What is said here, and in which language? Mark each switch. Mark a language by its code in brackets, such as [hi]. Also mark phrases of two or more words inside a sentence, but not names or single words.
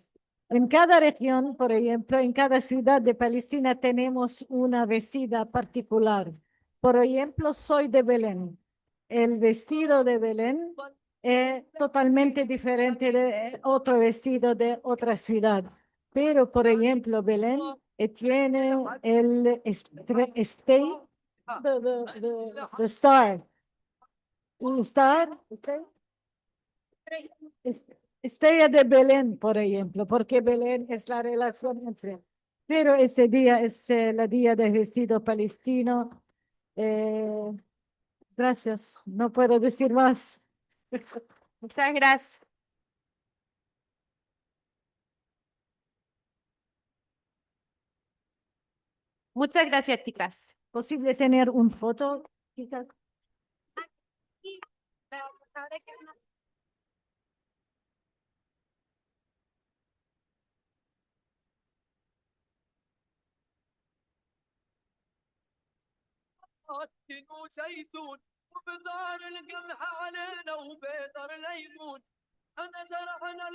[es] En cada región, por ejemplo, en cada ciudad de Palestina tenemos una vestida particular. Por ejemplo, soy de Belén. El vestido de Belén es totalmente diferente de otro vestido de otra ciudad. Pero, por ejemplo, Belén tiene el stay, [en] the star. [es] Estrella de Belén, por ejemplo, porque Belén es la relación entre. Pero ese día es el día del vestido palestino. Gracias, no puedo decir más. Muchas gracias. Muchas gracias, chicas. ¿Posible tener un foto, chicas? [ar] تين وزيتون وبدار القمح علينا وبيدر ليمون انا زرعنا